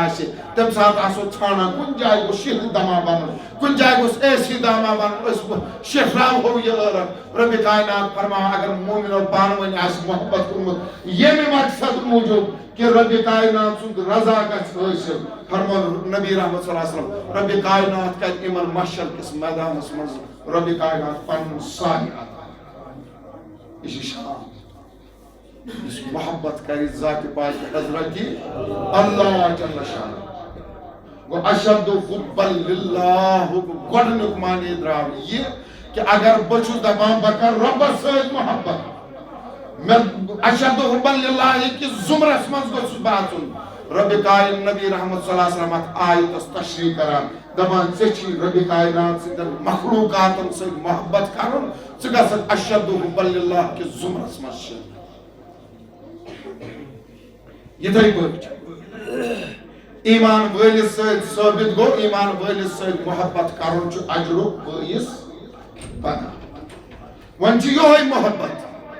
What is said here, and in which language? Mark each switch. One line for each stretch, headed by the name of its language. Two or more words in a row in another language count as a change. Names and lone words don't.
Kashmiri: آسہِ تمہِ ساتہٕ آسو ژھانڈان کُنہِ جایہِ گوٚژھ شِہل دما بنُن کُنہِ جایہِ گوٚژھ اے سی دما بنُن أسۍ شِہراوہو یہِ ٲرق ربِ کائنات فرماوان اگر مومنو پانہٕ ؤنۍ آسہِ محبت کوٚرمُت ییٚمہِ مقصد موٗجوٗب کہ ربِ کائنات سُنٛد رضا گژھِ حٲصِل فرمو نبی رحمت
Arabic: صلی اللہ علیہ وسلم
Kashmiri: ربِ کائنات کرِ یِمن محشر کِس میدانس منٛز ربِ کائنات پنُن سایہ عطا یہ چھِ شان یُس محبت کرِ ذاتِ پاک حضرت اللہ
Arabic: جل شانہ
Kashmiri: گوٚو
Arabic: اشد حبا للہ
Kashmiri: گۄڈنیُک معنی درٛاو یہِ کہ اگر بہٕ چھُس دپان بہٕ کرٕ رۄبس سۭتۍ محبت مےٚ
Arabic: اشد حبا للہ
Kashmiri: کِس زُمرس منٛز گوٚژھُس بہٕ اژُن ربِ کائن نبی رحمت
Arabic: صلی اللہ علیہ وسلم
Kashmiri: اتھ آیتس تشریح کران دپان ژےٚ چھی ربِ کائنات سٕنٛدٮ۪ن مخلوقاتن سۭتۍ محبت کرُن ژٕ گژھکھ
Arabic: اشد حبا للہ
Kashmiri: کِس زُمرس منٛز شٲمِل یِتھے پٲٹھۍ ایمان وٲلِس سۭتۍ ثٲبت گوٚو ایمان وٲلِس سۭتۍ محبت کرُن چھُ اجرُک بٲعث بنان وۄنۍ چھُ یِہوے محبت